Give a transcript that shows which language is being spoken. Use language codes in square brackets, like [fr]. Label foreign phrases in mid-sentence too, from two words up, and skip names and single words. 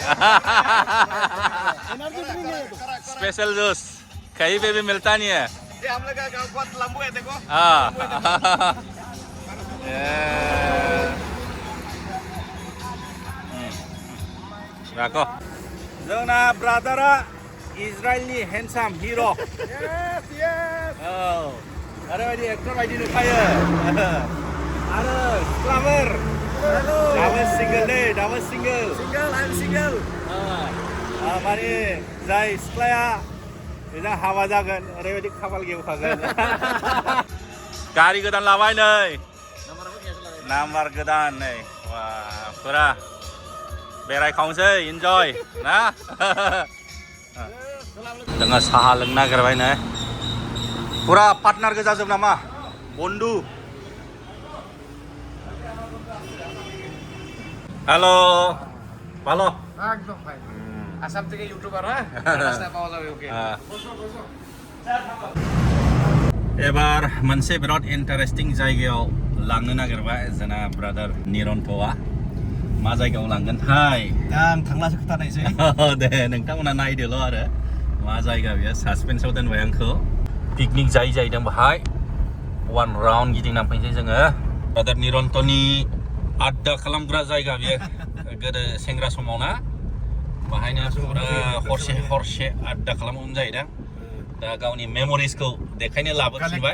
[hi] स्पेशल जूस कहीं पे भी मिलता नहीं है ये हम लोग का बहुत लंबू है देखो [brx] रखो जोंना ब्रादारा इजराइलनि [en] handsome hero' [brx] ओरैबायदि एक्टर बायदि नुखायो आरो सिख्लाफोर दाबो सिंगोल दै दाबो सिंगोल माने जाय सिख्लाया बेजों हाबा जागोन ओरैबायदि खाफाल गेवखागोन गारि गोदान लाबाय नै नाम्बार गोदान नै वा फुरा बेरायखावनोसै इन्जय ना जोङो साहा लोंनो नागिरबाय नै फुरा पार्टनार गोजाजोब नामा बन्धु হ্যালো ভালো [bn] একদম ভাই আসাম থেকে ইউটিউবার হ্যাঁ রাস্তা পাওয়া যাবে ওকে [brx] এবার मोनसे बिराद इन्टारेस्टिं जायगायाव लांनो नागिरबाय जोंना ब्रादार निरन्तआ मा जायगायाव लांगोनथाय आं थांलासो खोथानायसै दे नोंथांमोना नायदोल' आरो मा जायगा बेयो सासपेन्सआव दोनबाय आंखौ पिकनिक जाहैदों बाहाय [en] one round [brx] गिदिंना फैनोसै जोङो ब्रादार निरन्तनि आड्डा खालामग्रा जायगा बेयो गोदो सेंग्रा समाव ना बाहायनो पुरा हरसे आड्डा खालामोमोन जाहैदों दा गावनि मेम'रिसखौ देखायनो लाबोफिनबाय